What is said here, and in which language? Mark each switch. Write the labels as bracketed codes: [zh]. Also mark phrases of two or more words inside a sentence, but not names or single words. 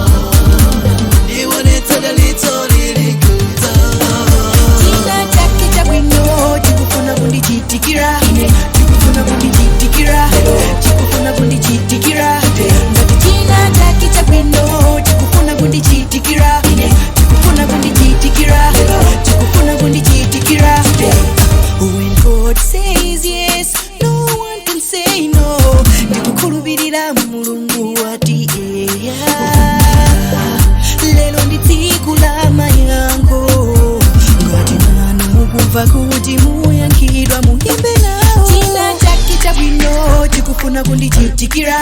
[ny] Chake Chabwino chikufuna kundichitikira. Chikufuna kundichitikira. Chikufuna kundichitikira. Ngati Chake Chabwino chikufuna kundichitikira. Chikufuna kundichitikira. Chikufuna kundichitikira. [en] When God says yes, no one can say no. [ny] Ndikukhulupirira Mulungu ati lelo ndi tsiku la mayankho. Ngati nanu mukumva kuti muyankhidwa muyimbe nawo. Chake Chabwino chikufuna kundichitikira.